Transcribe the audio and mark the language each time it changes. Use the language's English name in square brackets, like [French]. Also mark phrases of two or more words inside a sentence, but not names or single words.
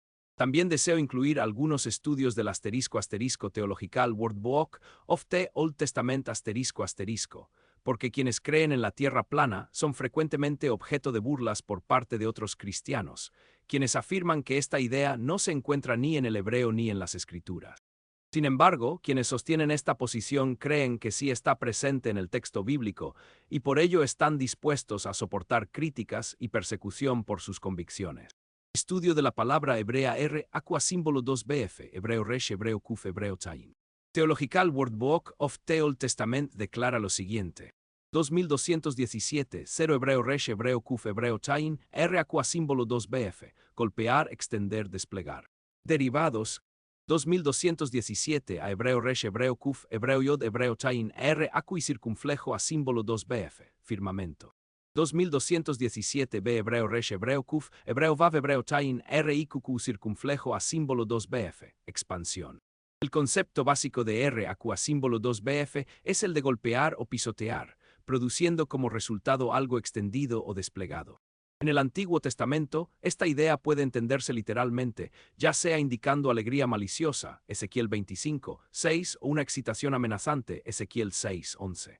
[Spanish] También deseo incluir algunos estudios del asterisco asterisco Theological Word Book of the Old Testament asterisco asterisco, porque quienes creen en la tierra plana son frecuentemente objeto de burlas por parte de otros cristianos, quienes afirman que esta idea no se encuentra ni en el hebreo ni en las escrituras. Sin embargo, quienes sostienen esta posición creen que sí está presente en el texto bíblico y por ello están dispuestos a soportar críticas y persecución por sus convicciones. Estudio de la palabra hebrea aqua símbolo 2bf, hebreo resh, hebreo kuf, hebreo tain. Theological Word Book of the Old Testament declara lo siguiente. 2217, 0 hebreo resh, hebreo kuf, hebreo tain, aqua símbolo 2bf, golpear, extender, desplegar. Derivados. 2217 a hebreo resh, hebreo kuf, hebreo yod, hebreo tain, y circunflejo a símbolo 2bf, firmamento. 2217b hebreo resh, hebreo kuf, hebreo vav, hebreo tain, iqq circunflejo a símbolo 2bf, expansión. El concepto básico de a símbolo 2bf es el de golpear o pisotear, produciendo como resultado algo extendido o desplegado. En el Antiguo Testamento, esta idea puede entenderse literalmente, ya sea indicando alegría maliciosa, Ezequiel 25, 6, o una excitación amenazante, Ezequiel 6, 11.